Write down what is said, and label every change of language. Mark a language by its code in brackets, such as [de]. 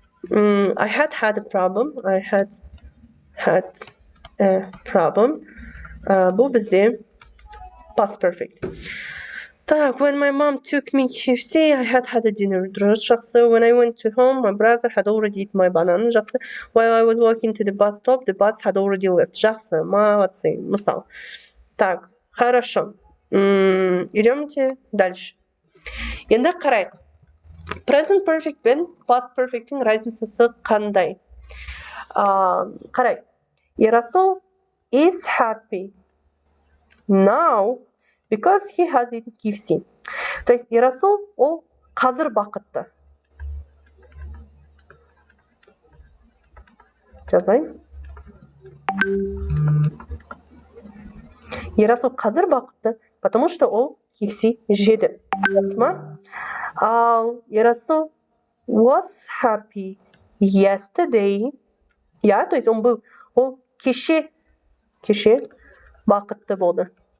[en] I had a problem, I had a problem. [kk] Бұл бізде past perfect. [en] Так, when my mom took me KFC, I had a dinner. [kk] Дұрыс, жақсы. [en] When I went to home, my brother had already eaten my banana. [kk] Жақсы. [en] While I was walking to the bus stop, the bus had already left. [ru] Жақсы, молодцы, мысал. Так, хорошо. Идемте дальше. [kk] Енді қарайық. Present perfect пен past perfect'ің разницасы қандай? Қарайық. [en] Ерасыл is happy now because he has eaten KFC. [kk] То есть, Ерасыл, ол қазір бақытты. Жазайын. Ерасыл қазір бақытты, [ru] потому что [kk] ол KFC жеді. Жақсы ма? [en] Ал Ерасыл was happy yesterday. [ru] Я, то есть, [kk] ол кеше бақытты болды.